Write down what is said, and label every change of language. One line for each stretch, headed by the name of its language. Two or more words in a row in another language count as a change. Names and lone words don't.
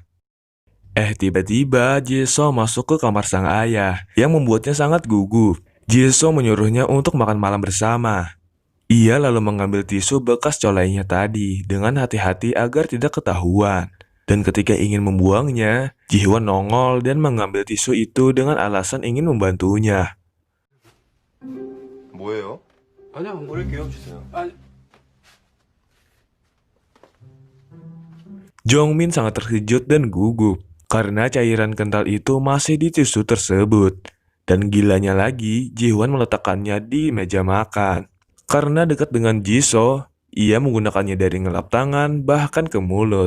Indonesian: Tiba-tiba Jisoo masuk ke kamar sang ayah yang membuatnya sangat gugup. Jisoo menyuruhnya untuk makan malam bersama. Ia lalu mengambil tisu bekas colainya tadi dengan hati-hati agar tidak ketahuan. Dan ketika ingin membuangnya, Ji-hwan nongol dan mengambil tisu itu dengan alasan ingin membantunya.
Korean: 뭐예요? 아니야, 안 뿌릴게요. 주세요. 아니,
Indonesian: Jongmin sangat terkejut dan gugup karena cairan kental itu masih di tisu tersebut. Dan gilanya lagi, Ji-hwan meletakkannya di meja makan. Karena dekat dengan Jisoo, ia menggunakannya dari ngelap tangan bahkan ke mulut.